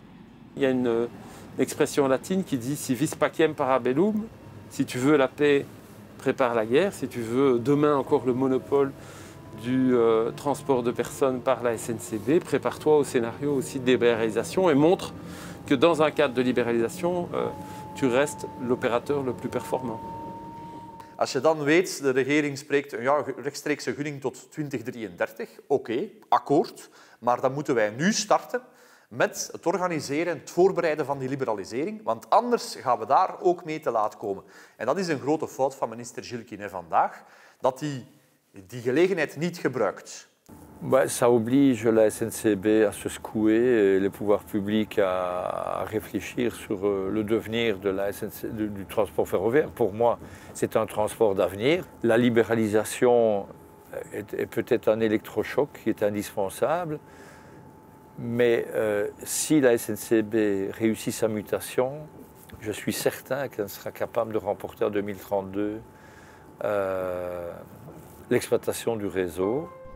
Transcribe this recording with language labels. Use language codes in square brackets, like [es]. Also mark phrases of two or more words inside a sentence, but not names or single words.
[fr] Il y a une expression latine qui dit « [la] si vis pacem para bellum [fr] », si tu veux la paix, prépare la guerre. Si tu veux, demain encore le monopole du transport de personnes par la SNCB, prépare-toi au scénario aussi de libéralisation et montre que dans un cadre de libéralisation, tu restes l'opérateur le plus performant. [nl] Als je dan weet, de regering spreekt een rechtstreekse gunning tot 2033, oké, akkoord. Maar dan moeten wij nu starten met het organiseren en het voorbereiden van die liberalisering. Want anders gaan we daar ook mee te laat komen. En dat is een grote fout van minister Gilles vandaag, dat hij die gelegenheid niet gebruikt. [fr] Ça oblige la SNCB à se secouer et les pouvoirs publics à réfléchir sur le devenir de la du transport ferroviaire. Pour moi, c'est un transport d'avenir. La libéralisation est peut-être un électrochoc qui est indispensable, mais si la SNCB réussit sa mutation, je suis certain qu'elle sera capable de remporter en 2032 l'exploitation du réseau.